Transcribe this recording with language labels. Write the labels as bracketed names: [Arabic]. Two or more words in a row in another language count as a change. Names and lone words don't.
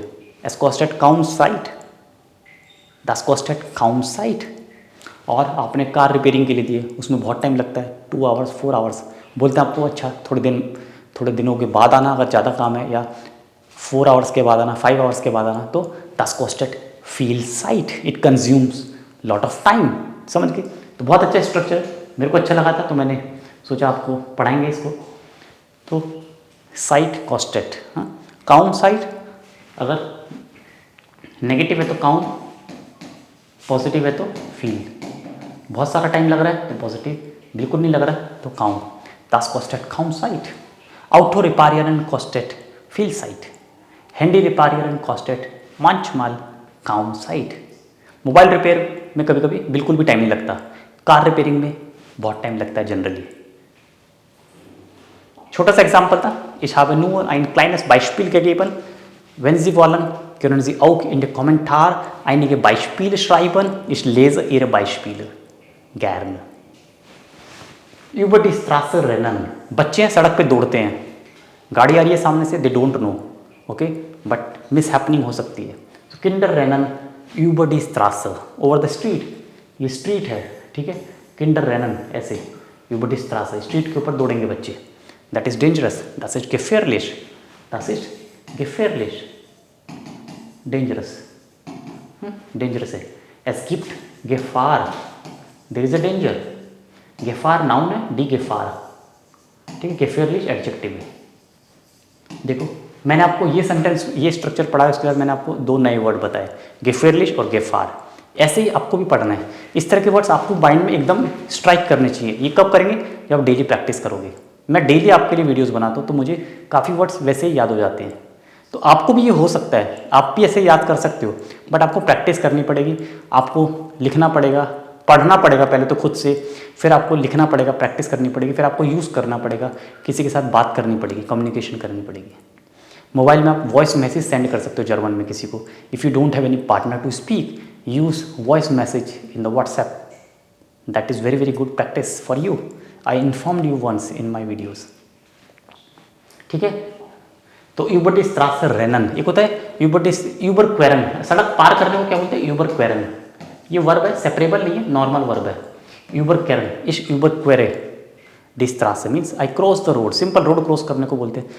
[German] Es kostet kaum Zeit, Das kostet kaum Zeit. [Hindi] और आपने [English] car repairing [Hindi] के लिए दिए, उसमें बहुत टाइम लगता है, 2 आवर्स 4 आवर्स. बोलते हैं आप तो अच्छा थोड़े दिनों के बाद आना अगर ज़्यादा काम है, या 4 आवर्स के बाद आना, 5 आवर्स के बाद आना. [German] तो Das kostet viel Zeit, [English] it consumes lot of time. [Hindi] समझ गए. तो बहुत अच्छा स्ट्रक्चर मेरे को अच्छा लगा था, तो मैंने सोचा आपको पढ़ाएंगे इसको. [German] तो Zeit kostet, हाँ, kaum Zeit. [Hindi] अगर नेगेटिव है तो काउम, पॉजिटिव है तो फील. बहुत सारा टाइम लग रहा है तो पॉजिटिव, बिल्कुल नहीं लग रहा है तो काउम. [German] Das kostet kaum Zeit. Auto reparieren kostet viel Zeit. Handy reparieren kostet manchmal kaum Zeit. [Hindi] मोबाइल रिपेयर में कभी कभी बिल्कुल भी टाइम नहीं लगता, [English] car repairing [Hindi] में बहुत टाइम लगता है जनरली। छोटा सा एग्जाम्पल था, [German] ich habe nur ein kleines Beispiel gegeben. Wenn Sie wollen, können Sie auch in den Kommentar einige Beispiele schreiben. Ich lese Ihre Beispiele gerne. Über die Straße rennen. [Hindi] बच्चे हैं सड़क पे दौड़ते हैं, गाड़ी आ रही है सामने से, [English] they don't know, okay, but mis happening [Hindi] हो सकती है। [German] तो Kinder rennen über die Straße, [English] over the street, [Hindi] ये स्ट्रीट है, ठीक है, [German] Kinder rennen [Hindi] ऐसे [German] über die Straße, [Hindi] स्ट्रीट के ऊपर दौड़ेंगे बच्चे। [English] that is dangerous, that is gefährlich, that is gefährlich, [Hindi] डेंजरस, डेंजरस है। [German] Es gibt Gefahr, [English] there is a danger. [Hindi] Gefahr नाउन है, [German] die Gefahr, [Hindi] ठीक है, gefährlich एडजेक्टिव है। देखो मैंने आपको ये सेंटेंस, ये स्ट्रक्चर पढ़ा है, उसके बाद मैंने आपको दो नए वर्ड बताए, gefährlich और Gefahr। ऐसे ही आपको भी पढ़ना है। इस तरह के वर्ड्स आपको माइंड में एकदम स्ट्राइक करने चाहिए। ये कब करेंगे? जब आप [English] daily practice [Hindi] करोगे। मैं डेली आपके लिए वीडियोस बनाता हूँ तो मुझे काफ़ी वर्ड्स वैसे ही याद हो जाते हैं। तो आपको भी ये हो सकता है, आप भी ऐसे याद कर सकते हो, बट आपको प्रैक्टिस करनी पड़ेगी, आपको लिखना पड़ेगा, पढ़ना पड़ेगा पहले तो खुद से, फिर आपको लिखना पड़ेगा, प्रैक्टिस करनी पड़ेगी, फिर आपको यूज़ करना पड़ेगा, किसी के साथ बात करनी पड़ेगी, कम्युनिकेशन करनी पड़ेगी। मोबाइल में आप [English] voice message send [Hindi] कर सकते हो जर्मन में किसी को। [English] If you don't have any partner to speak, use voice message in the WhatsApp, That is very very good practice for you. I informed you once in my videos, [Hindi] ठीक है। तो [German] über die Straße rennen, [Hindi] एक होता है [German] überqueren, [Hindi] सड़क पार करने को क्या बोलते हैं? [German] überqueren. [Hindi] ये वर्ब है, सेपरेबल नहीं है, [English] normal verb [Hindi] है। [German] überqueren, ich überquere die Straße [English] means I cross the road, simple road [Hindi] क्रॉस करने को बोलते हैं।